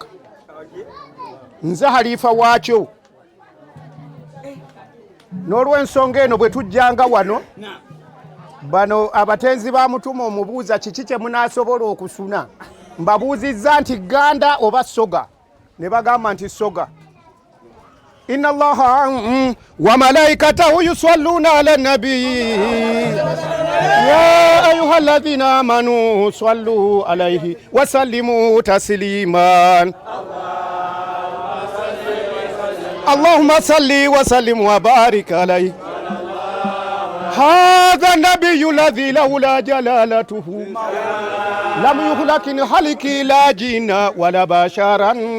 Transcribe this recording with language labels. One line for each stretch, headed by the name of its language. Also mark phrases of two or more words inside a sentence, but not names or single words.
Ganda: Nze Halifa waakyo. N'olw'ensonga eno bwe tujjanga wano, bano abatenzi ba mutume omubuuza kiki kye munaasobola okusuna. Mbabuuzizza nti ganda oba soga, ne bagamba nti soga.
Arabic: إن الله وملائكته يصلون على النبي يا أيها الذين آمنوا صلوا عليه وسلموا تسليما. اللهم صل وسلم وبارك عليه. هذا النبي الذي لولا جلالته لم يخلق خلق لا جن ولا بشرا.